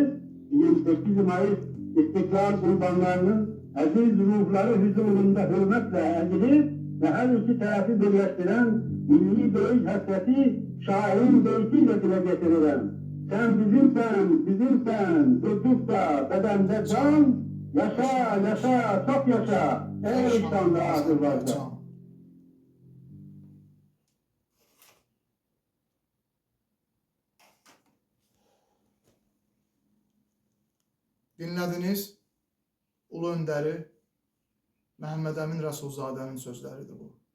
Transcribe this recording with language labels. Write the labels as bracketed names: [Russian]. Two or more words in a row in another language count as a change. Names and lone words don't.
[Turkish] 28 Mayıs İstiklal kurbanlarının aziz ruhları huzurunda hürmetle eğilir ve her iki tarafı birleştiren milli dövüş hasreti şairin beytiyle dile getirilen. Sen bizimsen, durdukça bedende can, yaşa, yaşa, çok yaşa, ey İslam'da Azerbaycan. [Azerbaijani] Dinlədiniz Ulu Öndəri Məhəmməd Əmin Rəsulzadənin sözləridir bu.